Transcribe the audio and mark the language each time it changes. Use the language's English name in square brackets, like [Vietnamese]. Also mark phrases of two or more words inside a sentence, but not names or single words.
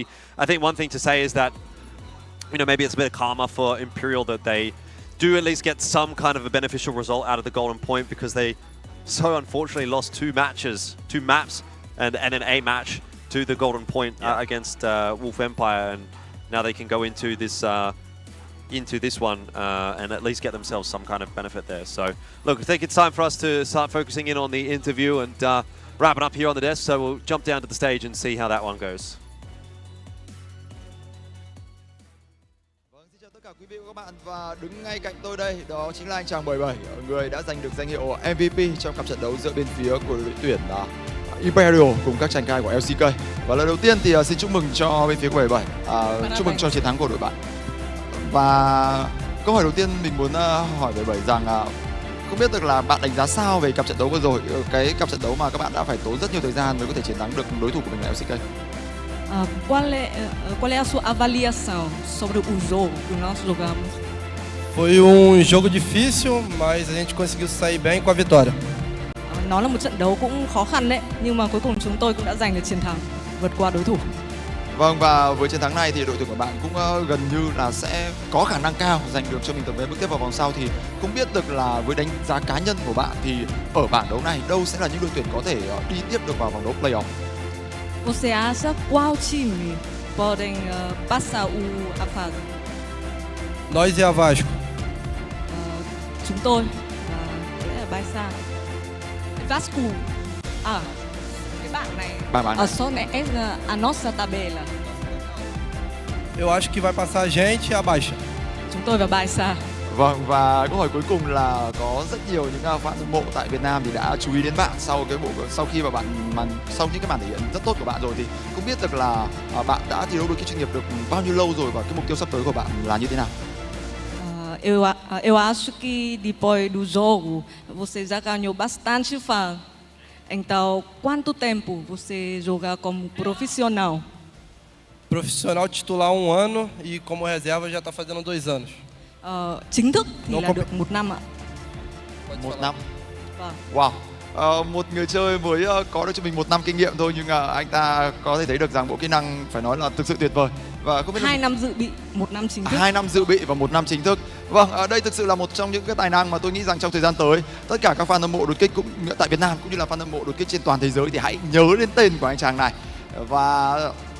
[English] I think one thing to say is that, maybe it's a bit of karma for Imperial that they do at least get some kind of a beneficial result out of the Golden Point, because they so unfortunately lost two maps, and then a match to the Golden Point against Wolf Empire, and now they can go into this one and at least get themselves some kind of benefit there. So, look, I think it's time for us to start focusing in on the interview and wrapping up here on the desk. So we'll jump down to the stage and see how that one goes. [Vietnamese] Xin chào tất cả quý vị và các bạn, và đứng ngay cạnh tôi đây đó chính là anh chàng 77, người đã giành được danh hiệu MVP trong cặp trận đấu giữa bên phía của đội tuyển IMPERIAL cùng các chàng trai của LCK. Và lần đầu tiên thì xin chúc mừng cho bên phía của 77, chúc mừng cho chiến thắng của đội bạn. Và câu hỏi đầu tiên mình muốn hỏi 77 rằng không biết được là bạn đánh giá sao về cặp trận đấu vừa rồi, cái cặp trận đấu mà các bạn đã phải tốn rất nhiều thời gian mới có thể chiến thắng được đối thủ của mình là LCK. [Portuguese] Qual é a sua avaliação sobre o jogo que nós jogamos? Foi jogo difícil, mas a gente conseguiu sair bem com a vitória. [Vietnamese] Nó là một trận đấu cũng khó khăn đấy, nhưng mà cuối cùng chúng tôi cũng đã giành được chiến thắng, vượt qua đối thủ. Vâng, và với chiến thắng này thì đội tuyển của bạn cũng gần như là sẽ có khả năng cao giành được cho mình tấm vé bước tiếp vào vòng sau. Thì không biết được là với đánh giá cá nhân của bạn thì ở bảng đấu này đâu sẽ là những đội tuyển có thể đi tiếp được vào vòng đấu playoff? [Portuguese] Você acha qual time podem passar a fase? Nós e a Vasco. [Vietnamese] Chúng tôi là BaiSha. Vasco. Cái bảng này. [Portuguese] Só a nossa tabela. Eu acho que vai passar a gente e a BaiSha. [Vietnamese] Chúng tôi và BaiSha. Vâng, và câu hỏi cuối cùng là có rất nhiều những fan hâm mộ tại Việt Nam thì đã chú ý đến bạn sau khi mà sau những cái màn thể hiện rất tốt của bạn rồi, thì không biết được là bạn đã thi đấu đội chuyên nghiệp được bao nhiêu lâu rồi và cái mục tiêu sắp tới của bạn là như thế nào? [Portuguese] Eu acho que depois do jogo você já ganhou bastante fã. Então, quanto tempo você joga como profissional? Profissional titular 1 ano e como reserva já está fazendo 2 anos. [Vietnamese] Chính thức thì là được 1 năm ạ. 1 năm. Vâng. Wow. Một người chơi mới có được cho mình 1 năm kinh nghiệm thôi, nhưng anh ta có thể thấy được rằng bộ kỹ năng phải nói là thực sự tuyệt vời. Và không biết 2 năm dự bị, 1 năm chính thức. 2 năm dự bị và 1 năm chính thức. Vâng, đây thực sự là một trong những cái tài năng mà tôi nghĩ rằng trong thời gian tới tất cả các fan hâm mộ đột kích cũng tại Việt Nam cũng như là fan hâm mộ đột kích trên toàn thế giới thì hãy nhớ đến tên của anh chàng này.